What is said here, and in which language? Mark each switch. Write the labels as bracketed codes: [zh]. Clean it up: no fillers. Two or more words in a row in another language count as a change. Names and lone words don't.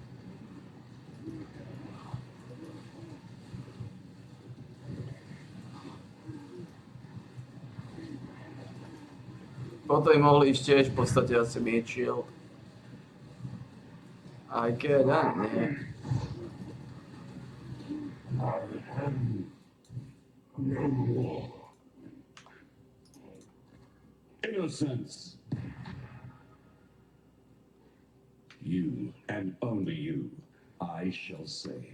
[sk] Potom im mohli ísť tiež v podstate asi [en] mid shield. [sk] Aj keď, nie. [en] No more. Innocence. You, and only you, I shall save.